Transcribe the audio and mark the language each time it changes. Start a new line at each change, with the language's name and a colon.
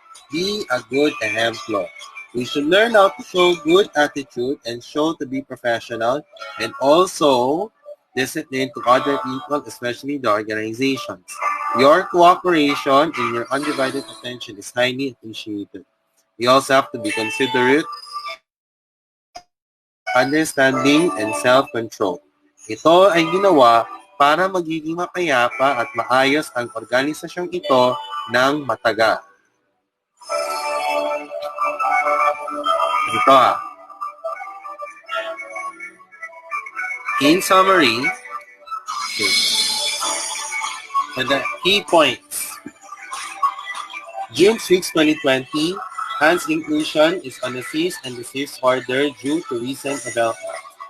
English: Be a good exemplar. We should learn how to show good attitude and show to be professional and also discipline to other people, especially the organizations. Your cooperation and your undivided attention is highly appreciated. We also have to be considerate, understanding, and self-control.
Filipino: Ito ay ginawa para magiging mapayapa at maayos ang organisasyong ito ng matagal.
English: Ito In summary, the key points. June 6, 2020, Hans Inclusion is on a cease and desist order due to recent developments.